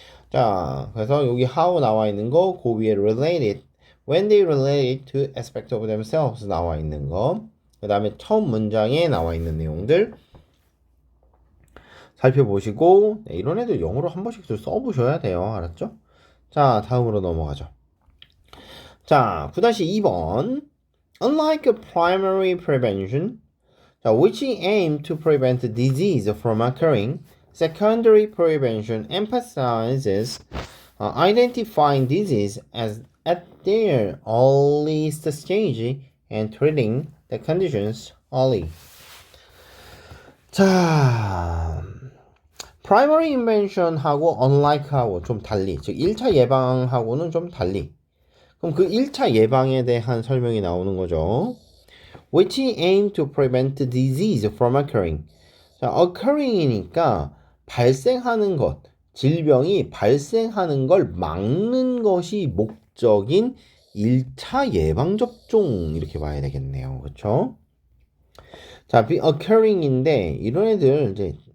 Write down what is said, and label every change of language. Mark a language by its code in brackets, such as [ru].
[ko] 자, 그래서 여기 how 나와 있는 거, 그 위에 related, [en] when they relate to aspect of themselves [ko] 나와 있는 거, 그 다음에 처음 문장에 나와 있는 내용들 살펴보시고 이런 애들 영어로 한 번씩 써보셔야 돼요. 알았죠? 자, 다음으로 넘어가죠. [en] 자, 9-2번 Unlike primary prevention, which aim to prevent disease from occurring, secondary prevention emphasizes identifying disease at their earliest stage and treating the conditions early. [ko] 자, [en] primary invention [ko] 하고 unlike하고 좀 달리, 즉 1차 예방하고는 좀 달리. 그럼 그 1차 예방에 대한 설명이 나오는 거죠. [en] Which aim to prevent disease from occurring. [ko] 자, occurring이니까 발생하는 것, 질병이 발생하는 걸 막는 것이 목적인 1차 예방접종 이렇게 봐야 되겠네요. 그렇죠? 자, occurring인데 이런 애들 이제